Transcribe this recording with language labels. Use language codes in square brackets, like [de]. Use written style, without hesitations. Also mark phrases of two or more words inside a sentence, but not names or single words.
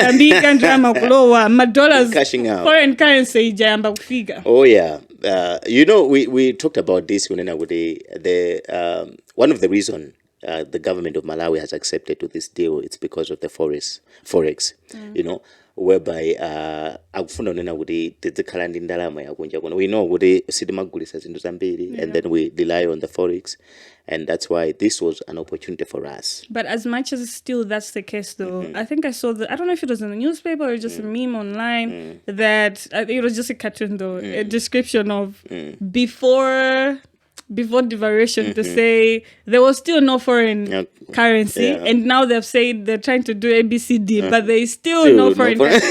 [en] Cashing out. Foreign currency [ny] jayamba kufika. [en] Oh yeah. We talked about this when the one of the reason the government of Malawi has accepted to this deal, it's because of the Forex. [ny] whereby akufuna kunena kuti tizikhala ndi ndalama yakunja kuno. [en] We know [ny] kuti sitimagulisa zinthu zambiri, [en] and then we rely on the forex, and that's why this was an opportunity for us. But as much as still that's the case, though, I think I saw I don't know if it was in the newspaper or just a meme online, that I think it was just a cartoon, though, a description of before devaluation, to say there was still no foreign currency, and now they've said they're trying to do ABCD, but there is still no foreign currency.